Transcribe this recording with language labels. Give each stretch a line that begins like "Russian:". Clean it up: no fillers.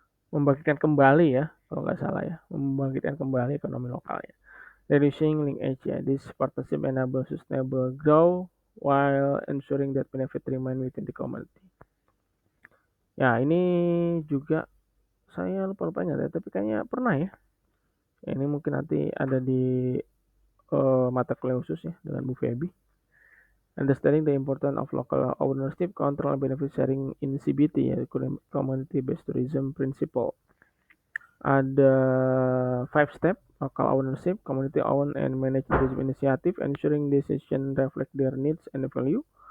Indonesian: Membangkitkan kembali ya, kalau nggak salah ya, membangkitkan kembali ekonomi lokal ya.
English: reducing linkage ya. This partnership enable sustainable growth while ensuring that benefit remain within the community.
Indonesian: Ya, ini juga saya lupa-lupa ya, tapi kayaknya pernah ya. Ya, ini mungkin nanti ada di mata kuliah khusus ya dengan Bu Feby.
English: Understanding the importance of local ownership, control, and benefit sharing in CBT ya, Community Based Tourism Principle. Ada 5 step: local ownership, community owned and managed tourism initiative, ensuring decision reflect their needs and value.